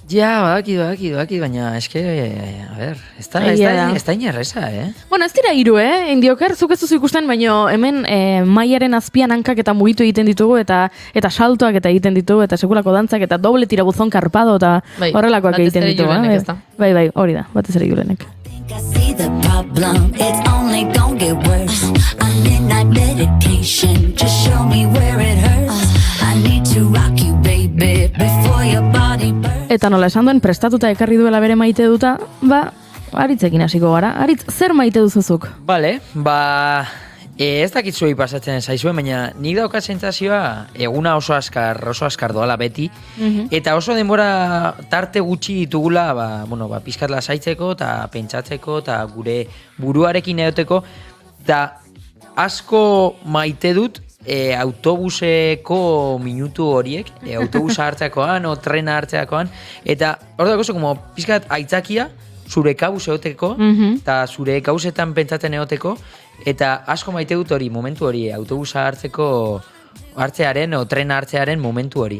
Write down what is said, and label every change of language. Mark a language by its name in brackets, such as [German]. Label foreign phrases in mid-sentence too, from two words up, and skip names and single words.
[Basque] Ja, badaki, baina eske, a ber, ez da inerreza, Bueno, ez dira 3, Indiokar, zuk ez duzu ikusten, baina hemen mailaren azpian hankak eta mugitu egiten ditugu, eta saltoak eta egiten ditugu, eta sekulako dantzak, eta [Spanish] doble tirabuzon karpado, [Basque] eta horrelakoak egiten ditugu. Bai, hori da, batez ere Julenek. [English] I see the problem, it's only gonna get worse. I need night meditation, just show me where it hurts. I need to rock you, baby, before your body burns. [Basque] Eta nola esan duen, prestatuta ekarri duela bere maite duta, ba, Aritzekin hasiko gara. Aritz, zer maite duzuzuk? Bale, ez dakit zuei pasatzen zaizue, baina nik daukat sentsazioa eguna oso askar doala beti, eta oso denbora tarte gutxi ditugula, pizkat lasaitzeko eta pentsatzeko eta gure buruarekin egoteko, eta asko maite dut autobuseko minutu horiek, autobusa hartzeakoan o trena hartzeakoan, eta hor dago como pizkat aitzakia zure kabuz egoteko, eta zure kauzetan pentsatzen egoteko, eta asko maite dut hori, momentu hori, autobusa hartzearen o trena hartzearen momentu hori.